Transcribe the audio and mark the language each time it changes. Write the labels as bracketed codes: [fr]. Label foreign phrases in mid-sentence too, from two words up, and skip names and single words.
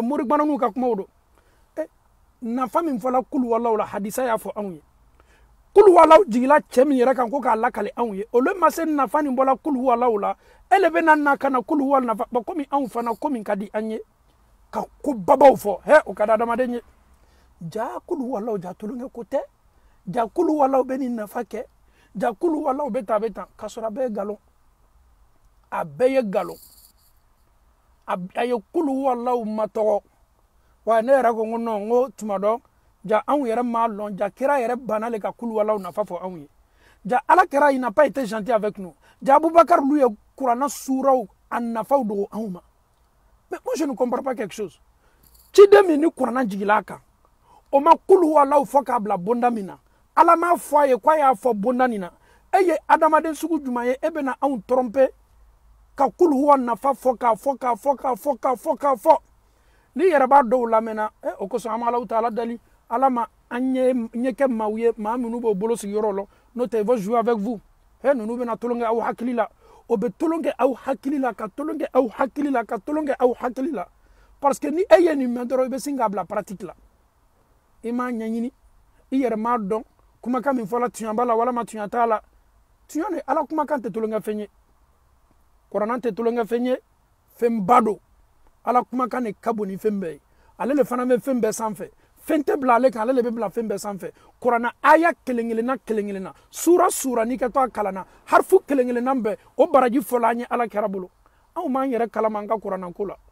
[bm] morigbananiw ka kumaw don nafa min fɔla [ar] قل هو الله [bm] la hadisa y'a fɔ anw ye [ar] قل هو الله [bm] jigila cɛ min yɛrɛ kan ko k'a lakale anw ye olu ma se nafa nin bɔla [ar] قل هو الله [bm] la e le bɛ na ka na [ar] قل هو الله [bm] nafa ba komi anw fana komi ka di an ye ka ko babaw fɔ o ka di adamaden ye ja [ar] قل هو الله [bm] ja tulonkɛ ko tɛ ja [ar] قل هو الله [bm] bɛ nin nafa kɛ ja [ar] قل هو الله [bm] bɛ tan k'a sɔrɔ a bɛɛ ye galon a bɛɛ ye galon a ye [ar] قل هو الله [bm] matɔgɔ wa ne yɛrɛ ko n ko non n ko tuma dɔ ja anw yɛrɛ m'a lɔn ja kira yɛrɛ banna le ka [ar] قل هو الله [bm] nafa fɔ anw ye ja ala kɛra [fr] il n'a pas été gentil avec nous [bm] ja Abubakar lu ye kuranna suraw a nafaw dogo anw ma [fr] mais moi je ne comprends pas quelque chose [bm] ciden min ni kuranna jigila a kan o ma [ar] قل هو الله [bm] fɔ k'a bila bonda min na ala m'a fɔ a ye k'a y'a fɔ bonda nin na e ye adamaden sugu jumɛn ye e bɛna anw tromper ka [ar] قل هو [bm] nafa fɔ k'a fɔ ni yɛrɛ b'a dɔw lamɛnna o kosɔn an bɛ Alahu taala dali ala ma an ɲɛ kɛ maaw ye maa minnu b'o bolo sigiyɔrɔ la n'o tɛ [fr] ils vont jouer avec vous [bm] ninnu bɛna tulon kɛ aw hakili la o bɛ tulon kɛ aw hakili la ka tulon kɛ aw hakili la ka tulon kɛ aw hakili la [fr] parce que [bm] ni e ye nin mɛn dɔrɔn i bɛ sin k'a bila pratique la i m'a ɲɛɲini i yɛrɛ m'a dɔn kumakan min fɔla tuɲa b'a la walama tuɲa t'a la tuɲa ni ala kumakan tɛ tulon kɛ fɛn ye kuranna tɛ tulon kɛ fɛn ye fɛn ba don ala kumakan de ka bon ni fɛn bɛɛ ye ale le fana bɛ fɛn bɛɛ sanfɛ fɛn tɛ bila ale kan ale le bɛ bila fɛn bɛɛ sanfɛ kuranna aya kelen-kelenna sura n'i ka to a kalanna harifu kelen-kelenna bɛɛ o baraji fɔla an ye ala kɛra bolo anw m'an yɛrɛ kalama an ka kuranna ko la